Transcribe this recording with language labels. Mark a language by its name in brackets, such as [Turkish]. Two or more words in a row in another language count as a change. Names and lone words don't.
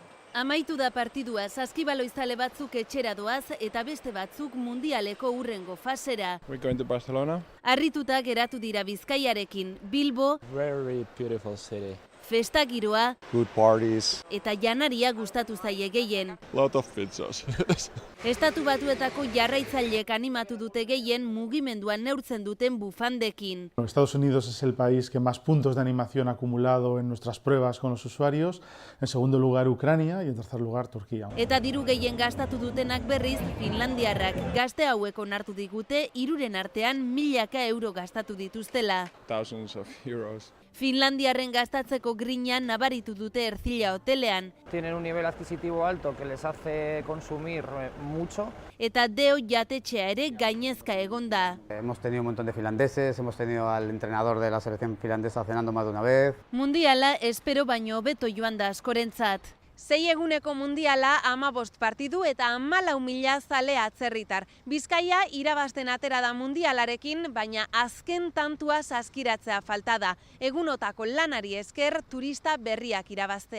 [Basque] Amaitu da partidua, saskibaloizale batzuk etxera doaz eta beste batzuk mundialeko hurrengo fasera. [English] We're going to Barcelona. [Basque] Harrituta geratu dira Bizkaiarekin, Bilbo, [English] Very beautiful city. [Basque] festa giroa [English] Good parties. [Basque] eta janaria gustatu zaie gehien. [English] Lot of pizzas. [Basque] Estatu Batuetako jarraitzaileek animatu dute gehien mugimenduan neurtzen duten bufandekin. [Spanish] Estados Unidos es el país que más puntos de animación ha acumulado en nuestras pruebas con los usuarios. En segundo lugar, Ucrania y en tercer lugar, Turquía. [Basque] Eta diru gehien gastatu dutenak berriz finlandiarrak. Gazte hauek onartu digute 3 artean milaka euro gastatu dituztela. [English] Thousands of euros. [Basque] Finlandiarren gastatzeko grina nabaritu dute Ercilla hotelean. [Spanish] Tienen un nivel adquisitivo alto que les hace consumir mucho. [Basque] Eta Deo jatetxea ere gainezka egon da. [Spanish] Hemos tenido un montón de finlandeses, hemos tenido al entrenador de la selección finlandesa cenando más de una vez. [Basque] Mundiala espero baino hobeto joan da askorentzat. 6 eguneko mundiala 15 partidu eta 14.000 zale atzerritar. Bizkaia irabazten atera da mundialarekin, baina azken tantua saskiratzea falta da. Egunotako lanari esker turista berriak irabaztea.